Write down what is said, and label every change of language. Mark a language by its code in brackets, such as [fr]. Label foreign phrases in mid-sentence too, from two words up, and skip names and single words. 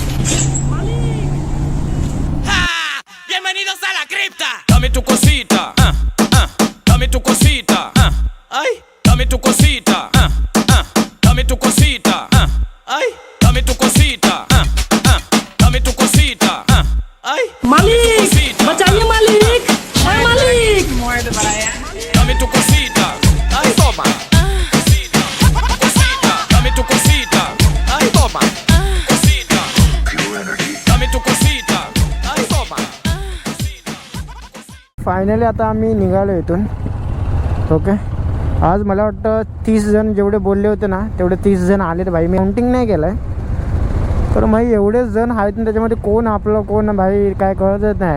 [es] Bienvenidos a la cripta. Dame tu cosita, dame tu cosita, ay, dame tu cosita, dame tu cosita, ay, dame tu cosita, dame tu cosita, ay. [hi] मालिक बचाइए मालिक, ए मालिक. [es] Dame tu cosita, ay, toma. Cosita, dame tu cosita, ay, toma. Cosita, dame tu cosita, ay, toma. [mr] फायनली आता आम्ही निघालो इथून. ओके, आज मला वाटतं 30 जण जेवढे बोलले होते ना तेवढे 30 जण आलेत भाई. मी काउंटिंग नाही केलं आहे, तर भाई एवढेच जण आहेत ना, त्याच्यामध्ये कोण आपलं कोण भाई काय कळतच नाही.